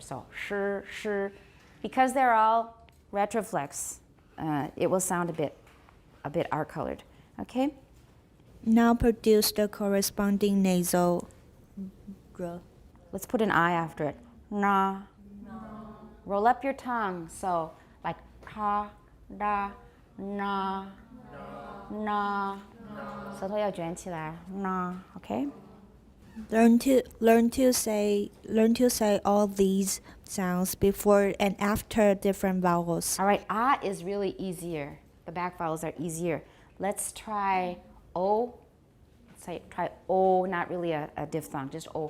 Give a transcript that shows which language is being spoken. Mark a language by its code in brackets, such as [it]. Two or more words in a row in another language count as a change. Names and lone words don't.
[en] So, sh, because they're all retroflex, it will sound a bit R-colored, okay? Now produce the corresponding nasal. Let's put an I after it. Na. Roll up your tongue, so like ta, da, na, na. [zh] 舌头要卷起来 na, [en] okay? Learn to say all these sounds before and after different vowels. All right, ah is really easier. The back vowels are easier. Let's try o. Try o, not really a diphthong, just o.